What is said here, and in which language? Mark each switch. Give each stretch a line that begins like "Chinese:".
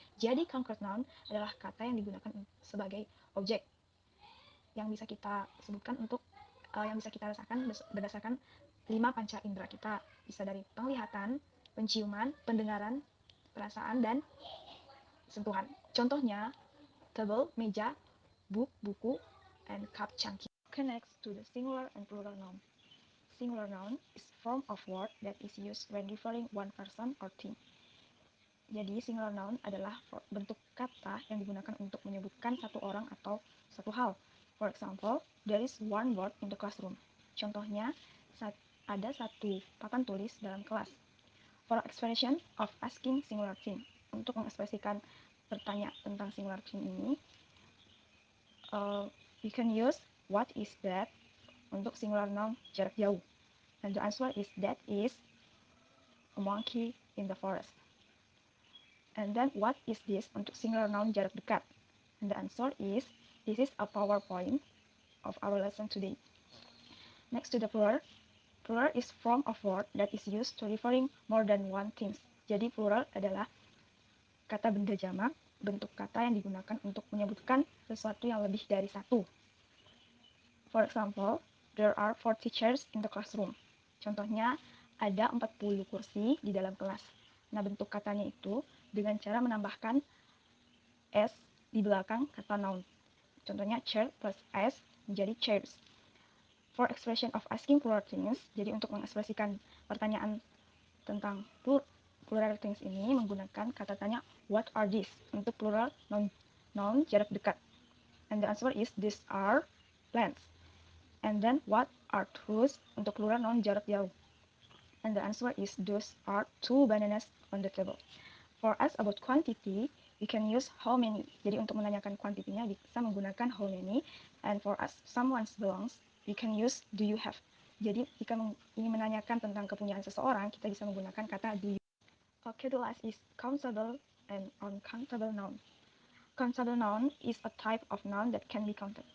Indonesian: Jadi, concrete noun adalah kata yang digunakan sebagai objek yang bisa kita sebutkan untuk yang bisa kita rasakan berdasarkan 5 panca indera kita. Bisa dari penglihatan, penciuman, pendengaran, perasaan, dan sentuhan. Contohnya, table, meja, book, buku, and cup, cangkir.
English: Okay, next to the singular and plural noun. Singular noun is form of word that is used when referring one person or thing.
Indonesian: Jadi, singular noun adalah bentuk kata yang digunakan untuk menyebutkan satu orang atau satu hal.
English: For example, there is one board in the classroom.
Indonesian: Contohnya, ada satu papan tulis dalam kelas.
English: For expression of asking singular thing.
Indonesian: Untuk mengekspresikan bertanya tentang singular thing ini,
English: we can use what is that
Indonesian: untuk singular noun jarak jauh.
English: And the answer is that is a monkey in the forest. And then what is this
Indonesian: untuk singular noun jarak dekat?
English: And the answer is this is a PowerPoint of our lesson today. Next to the plural. Plural is form of word that is used to referring more than one things.
Indonesian: Jadi plural adalah kata benda jamak, bentuk kata yang digunakan untuk menyebutkan sesuatu yang lebih dari satu.
English: For example, there are 40 chairs in the classroom.
Indonesian: Contohnya, ada 40 kursi di dalam kelas. Nah, bentuk katanya itu dengan cara menambahkan s di belakang kata noun. Contohnya, chair plus s menjadi chairs.
English: For expression of asking plural things,
Indonesian: jadi untuk mengekspresikan pertanyaan tentang plural things ini menggunakan kata tanya what are these untuk plural noun jarak dekat.
English: And the answer is these are plants. And then what are those
Indonesian: untuk plural noun jarak jauh.
English: And the answer is those are 2 bananas on the table. For us about quantity, we can use how many.
Indonesian: Jadi untuk menanyakan kuantitinya bisa menggunakan how many.
English: And for us someone's belongs, we can use do you have.
Indonesian: Jadi jika ingin menanyakan tentang kepunyaan seseorang, kita bisa menggunakan kata do you.
English: Okay, the last is countable and uncountable noun. Countable noun is a type of noun that can be counted.